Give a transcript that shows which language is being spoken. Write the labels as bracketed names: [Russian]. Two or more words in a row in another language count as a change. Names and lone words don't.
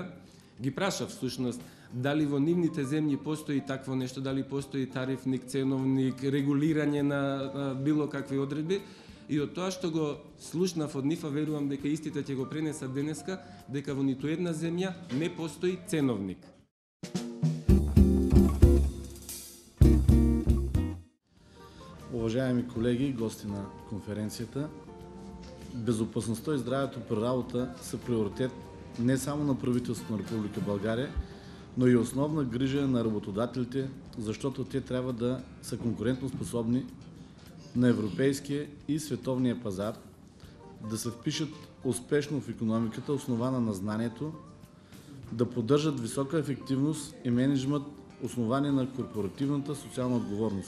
[Macedonian] Ги прашав всушност дали во нивните земји постои такво нешто, дали постои тарифник, ценовник, регулирање на било какви одредби. И од тоа што го слушнав од нив, верувам дека истите ќе го пренесат денеска, дека во ниту една земја не постои ценовник. [Bulgarian] Уважаеми колеги, гости на конференцията, безопасността и здравето при работа са приоритет не само на правителството на Република България, но и основна грижа на работодателите, защото те трябва да са конкурентно способни на европейския и световния пазар, да се впишат успешно в икономиката, основана на знанието, да поддържат висока ефективност и мениджмент, основани на корпоративната социална отговорност.